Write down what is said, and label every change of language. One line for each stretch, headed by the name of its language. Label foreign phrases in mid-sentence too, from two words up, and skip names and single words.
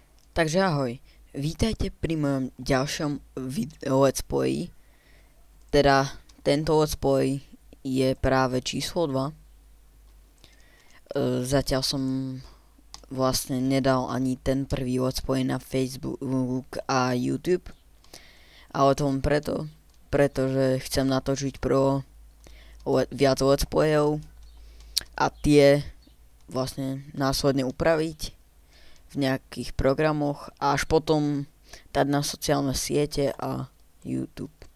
Slovak: Takže ahoj, vítajte pri mojom ďalšom
English: let's play.
Slovak: Teda tento
English: let's play
Slovak: je práve číslo 2. Zatiaľ som vlastne nedal ani ten prvý
English: let's play
Slovak: na Facebook a YouTube. Ale to len pretože chcem natočiť viac
English: let's playov
Slovak: a tie vlastne následne upraviť v nejakých programoch a až potom dať na sociálne siete a YouTube.